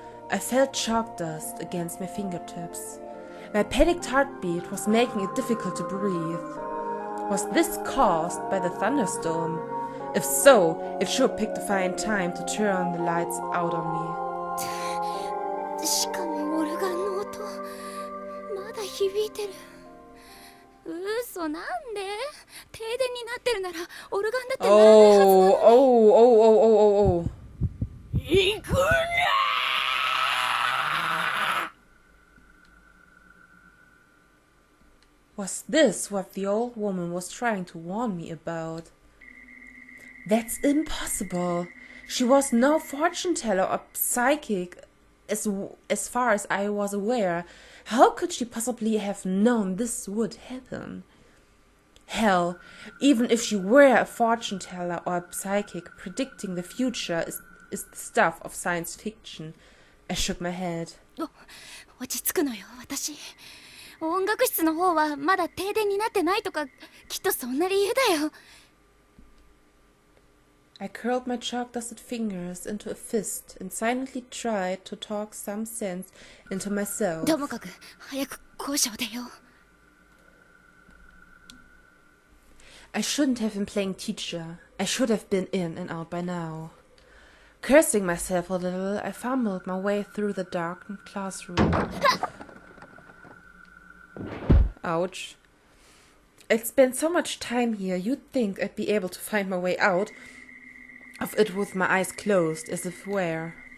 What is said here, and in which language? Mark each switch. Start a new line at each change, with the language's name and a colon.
English: I felt chalk dust against my fingertips. My panicked heartbeat was making it difficult to breathe. Was this caused by the thunderstorm? If so, it sure picked a fine time to turn the lights out on me.
Japanese: しかもオルガンの音まだ響いてる。嘘なんで？停電になってるならオルガンだって鳴らないはずなのに。
English: Oh.
Japanese: 行くな！
English: Was this what the old woman was trying to warn me about? That's impossible. She was no fortune teller or psychic as far as I was aware. How could she possibly have known this would happen? Hell, even if she were a fortune teller or a psychic, predicting the future is the stuff of science fiction. I shook my head.
Japanese: 落ち着くのよ、私。音楽室の方はまだ停電になってないとか、きっとそんな理由だよ。
English: I curled my chalk-dusted fingers into a fist and silently tried to talk some sense into myself.
Japanese: ともかく早く校舎を出よう。
English: I shouldn't have been playing teacher. I should have been in and out by now. Cursing myself a little, I fumbled my way through the darkened classroom. Ouch. I'd spent so much time here, you'd think I'd be able to find my way out of it with my eyes closed, as if where.